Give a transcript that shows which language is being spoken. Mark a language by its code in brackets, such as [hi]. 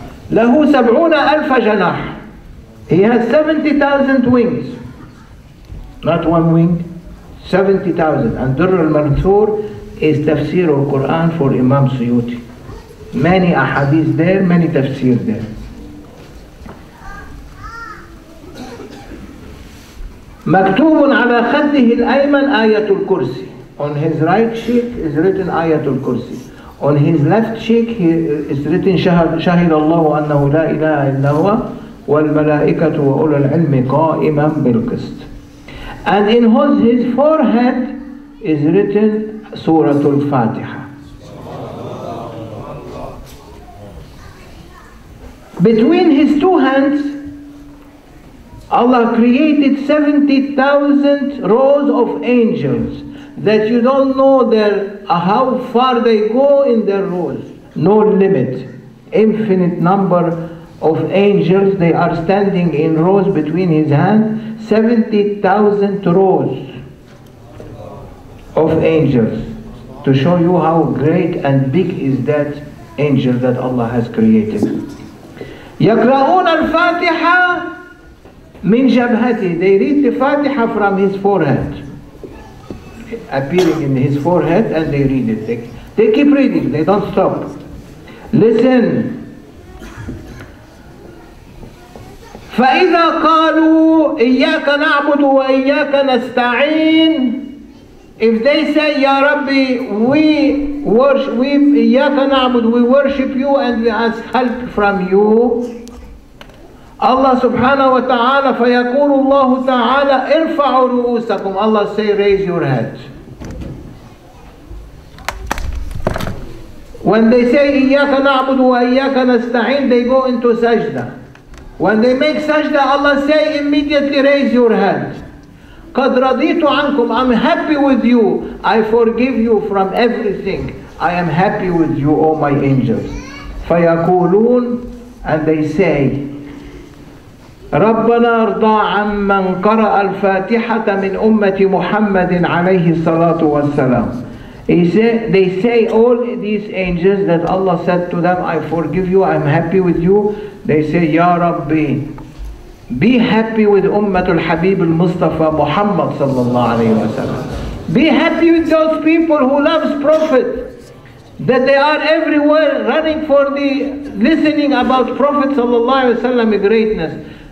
[ar] له 70,000 جناح. [en] He has 70,000 wings. Not one wing, 70,000. And Durr al-Mansur is tafsir al-Quran for Imam Suyuti. Many ahadith there, many tafsir there. [ar] مكتوب على خده الأيمن آية الكرسي. [en] On his right cheek is written آية الكرسي. On his left cheek is written [ar] شهد الله أنه لا إله إلا هو والملائكة وأولو العلم قائما بالقسط. [en] And in his forehead is written Surah Al-Fatiha. Between his two hands, Allah created 70,000 rows of angels that you don't know how far they go in their rows. No limit. Infinite number of angels, they are standing in rows between his hands. 70,000 rows of angels, to show you how great and big is that angel that Allah has created. [ar] يقرؤون الفاتحة من جبهته. [en] They read the Fatiha from his forehead, appearing in his forehead, and they read it. They keep reading, they don't stop. Listen. [ar] فإذا قالوا إياك نعبد وإياك نستعين, [en] if they say, Ya Rabbi, we [ar] إياك نعبد, [en] we worship you and we ask help from you, Allah subhanahu wa ta'ala, [ar] فيقول الله تعالى ارفعوا رؤوسكم, [en] Allah say, raise your head. When they say إياك نعبد وإياك نستعين, they go into sajda. When they make sajda, Allah say, immediately raise your head. [ar] قد رضيت عنكم, [en] I'm happy with you, I forgive you from everything, I am happy with you, O my angels. [ar] فيقولون, [en] and they say, [ar] ربنا ارضى عمن قرأ الفاتحة من أمة محمد عليه الصلاة والسلام. [en] They say, all these angels that Allah said to them, I forgive you, I'm happy with you, they say, Ya Rabbi, be happy with Ummatul Habib al-Mustafa Muhammad sallallahu alayhi wa sallam. Be happy with those people who loves Prophet, that they are everywhere running for listening about Prophet sallallahu alayhi wa sallam greatness.